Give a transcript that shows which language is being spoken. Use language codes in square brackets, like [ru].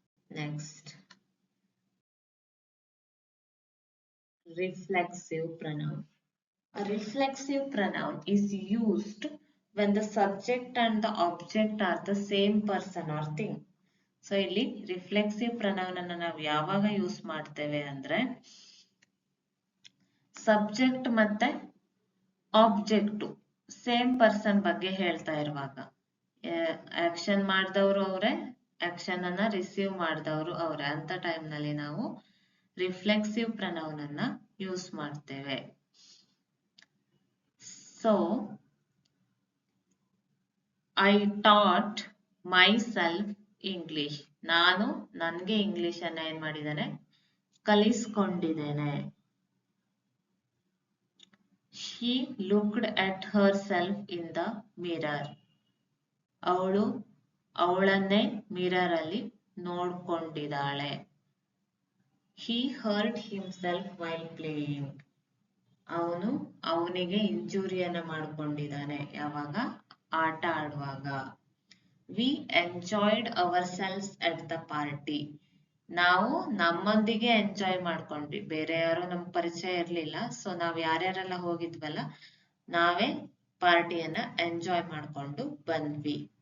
[en] Next, reflexive pronoun. A reflexive pronoun is used when the subject and the object are the same person or thing. [kn] So ಇಲ್ಲಿ reflexive pronoun ಅನ್ನ ನಾವು ಯಾವಾಗ use ಮಾಡ್ತೇವೆ ಅಂದ್ರೆ subject ಮತ್ತೆ object same person ಬಗ್ಗೆ ಹೇಳ್ತಾ ಇರುವಾಗ. ಆಕ್ಷನ್ ಮಾಡಿದವರು ಅವರೇ, ಆಕ್ಷನ್ ಅನ್ನ ರಿಸೀವ್ ಮಾಡಿದವರು ಅವರೇ ಅಂತ ಟೈಮ್ ನಲ್ಲಿ ನಾವು ರಿಫ್ಲೆಕ್ಸಿವ್ ಪ್ರನೌನ್ ಅನ್ನ ಯೂಸ್ ಮಾಡ್ತೇವೆ. [en] So I taught myself English. [kn] ನಾನು ನನ್ಗೆ ಇಂಗ್ಲಿಷ್ ಅನ್ನ ಏನ್ ಮಾಡಿದ್ದೇನೆ? ಕಲಿಸ್ಕೊಂಡಿದ್ದೇನೆ. [en] She looked at herself in the mirror. [kn] ಅವಳು ಅವಳನ್ನೇ ಮಿರರ್ ಅಲ್ಲಿ ನೋಡ್ಕೊಂಡಿದ್ದಾಳೆ. [en] He hurt himself while playing. [kn] ಅವನಿಗೆ ಇಂಜುರಿಯನ್ನ ಮಾಡ್ಕೊಂಡಿದ್ದಾನೆ. ಯಾವಾಗ? ಆಟ ಆಡುವಾಗ. [en] We enjoyed ourselves at the party. [kn] ನಾವು ನಮ್ಮೊಂದಿಗೆ ಎಂಜಾಯ್ ಮಾಡ್ಕೊಂಡ್ವಿ, ಬೇರೆ ಯಾರು ನಮ್ಗೆ ಪರಿಚಯ ಇರ್ಲಿಲ್ಲ. ಸೊ ನಾವ್ ಯಾರ್ಯಾರೆಲ್ಲ ಹೋಗಿದ್ವಲ್ಲ ನಾವೇ ಪಾರ್ಟಿಯನ್ನ ಎಂಜಾಯ್ ಮಾಡ್ಕೊಂಡು ಬಂದ್ವಿ.